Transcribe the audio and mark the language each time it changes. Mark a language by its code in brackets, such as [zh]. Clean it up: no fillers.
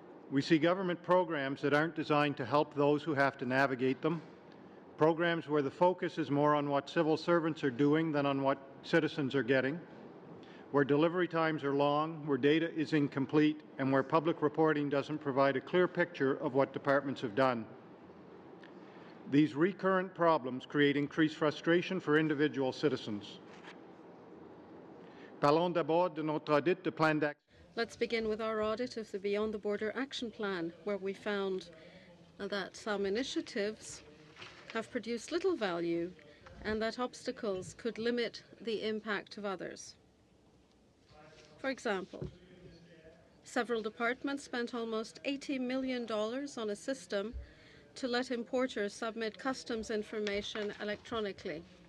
[en] We see government programs that aren't designed to help those who have to navigate them, programs where the focus is more on what civil servants are doing than on what citizens are getting, where delivery times are long, where data is incomplete, and where public reporting doesn't provide a clear picture of what departments have done. These recurrent problems create increased frustration for individual citizens. [fr] Parlons d'abord de notre audit de plan d'action. [en] Let's begin with our audit of the Beyond the Border Action Plan, where we found that some initiatives have produced little value and that obstacles could limit the impact of others. For example, several departments spent almost $80 million on a system to let importers submit customs information electronically.